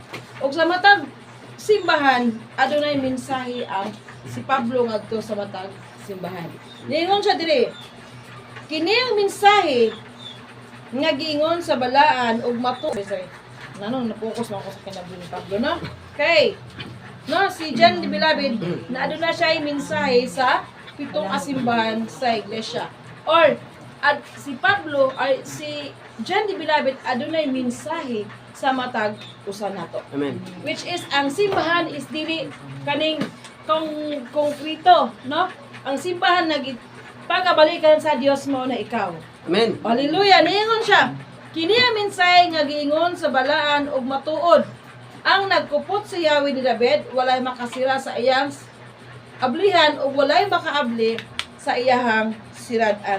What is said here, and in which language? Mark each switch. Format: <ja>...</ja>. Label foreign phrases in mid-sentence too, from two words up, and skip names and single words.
<ceb>Ug sa matag simbahan adunay mensahe ang si Pablo ngadto sa matag simbahan. Niingon siya diri. Kini ang mensahe nga giingon sa balaan ug matuod. Nanong na-focus mo ako sa kinabuhi ni Pablo, no? Okay. No, si John the Beloved, na aduna siya ay mensahe sa 7 ka simbahan sa iglesia. Or at si Pablo ay si John the Beloved adunay mensahe sa matag usa nato. Amen.</ceb> <en>Which is</en> <ceb>ang simbahan is dili kaning konkrito, no? Ang simbahan pagabalikan sa Dios mo na ikaw. Amen. Hallelujah, niingon siya. Kini ang mensahe nga giingon sa balaan ug matuod. Ang nagkupot sa Yahweh ni David walay makasira sa iyang ablihan ug walay makaabli sa iyahang sirad-an.</ceb>